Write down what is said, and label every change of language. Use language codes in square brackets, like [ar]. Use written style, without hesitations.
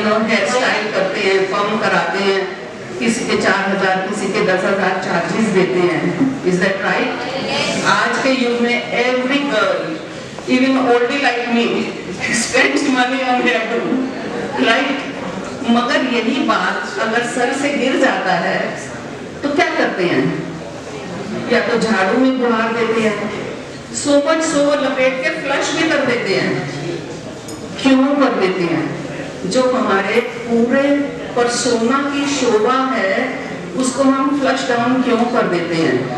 [hi] Hair style करते हैं, form कराते हैं, किसी के 4,000, किसी के 10,000 चार्जेस देते हैं। [en] Is that right? [hi] आज के युग में every girl [en] even oldie like me spends money on hairdo, right? [hi] मगर यही बात अगर सर से गिर जाता है तो क्या करते हैं? या तो झाड़ू में बुहार देते हैं, सो मच सो लपेट के फ्लश भी कर देते हैं। क्यों कर देते हैं? जो हमारे पूरे पर्सोना की शोभा है उसको हम फ्लश डाउन क्यों कर देते हैं?